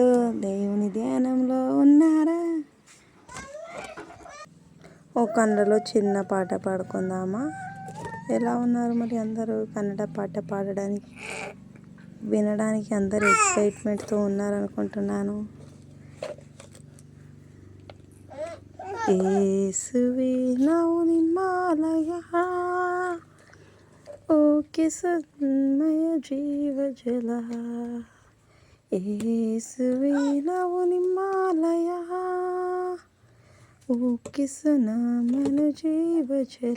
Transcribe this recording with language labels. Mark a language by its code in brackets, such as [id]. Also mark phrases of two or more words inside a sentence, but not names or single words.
[te] దేవుని ధ్యానంలో ఉన్నారా? ఒక కన్నడలో చిన్న పాట పాడుకుందామా? ఎలా ఉన్నారు మరి అందరూ? కన్నడ పాట పాడడానికి వినడానికి అందరూ ఎక్సైట్మెంట్తో ఉన్నారనుకుంటున్నాను. [kn] ಯೇಸುವೆ ನಾವು ನಿಮ್ಮಾಲಯ, ಓಕೆ ಸನ್ಮಯ ಜೀವ ಜಲ. ಯೇಸುವೆ ನಾವು ನಿಮ್ಮಾಲಯ, ಓಕೆ ಸುನಾಮನ ಜೀವ ಜಲ.